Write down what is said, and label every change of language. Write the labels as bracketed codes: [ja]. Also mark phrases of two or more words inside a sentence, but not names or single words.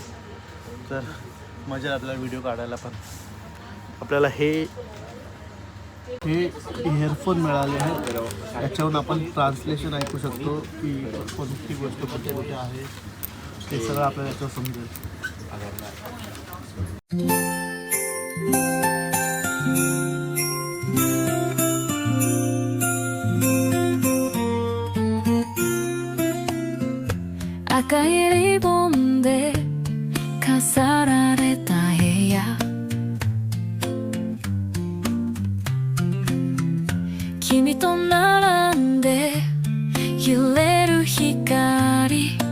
[mr] तर मजा आपल्याला व्हिडिओ काढायला पण. आपल्याला हे इयरफोन मिळाले आहेत. याच्यावरून आपण ट्रान्सलेशन ऐकू शकतो की कोणती गोष्ट कुठे कुठे आहे ते सगळं आपल्याला याच्यावर समजेल. [ja] 赤いリボンで飾られた部屋君と並んで揺れる光